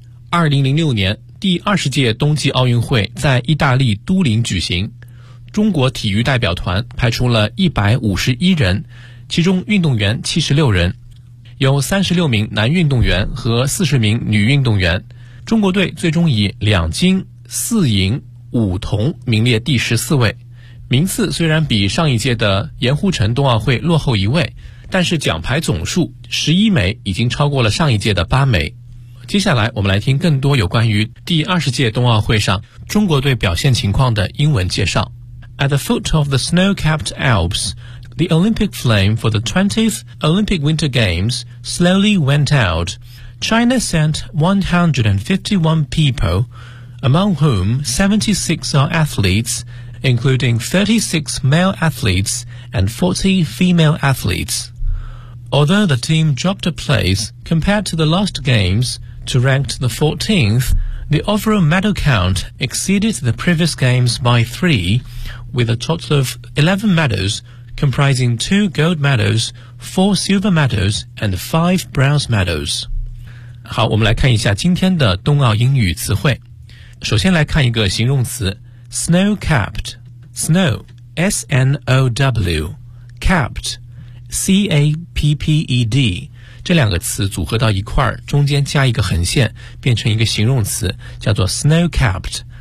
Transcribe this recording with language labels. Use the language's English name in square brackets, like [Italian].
[Chinese] 2006年第20届冬季奥运会在意大利都灵举行，中国体育代表团派出了151人，其中运动员76人，有36名男运动员和40名女运动员，中国队最终以两金、四银、五铜名列第14位。名次虽然比上一届的盐湖城冬奥会落后一位，但是奖牌总数11枚已经超过了上一届的8枚。接下来我们来听更多有关于第20届冬奥会上中国队表现情况的英文介绍。 [English] At the foot of the snow-capped Alps,The Olympic flame for the 20th Olympic Winter Games slowly went out. China sent 151 people, among whom 76 are athletes, including 36 male athletes and 40 female athletes. Although the team dropped a place compared to the last games to ranked the 14th, the overall medal count exceeded the previous games by 3, with a total of 11 medals,comprising 2 gold medals, 4 silver medals, and 5 bronze medals. [Chinese] 好，我们来看一下今天的冬奥英语词汇。首先来看一个形容词 snow-capped. Snow, S-N-O-W, capped, C-A-P-P-E-D. 这两个词组合到一块，中间加一个横线，变成一个形容词，叫做 snow-capped.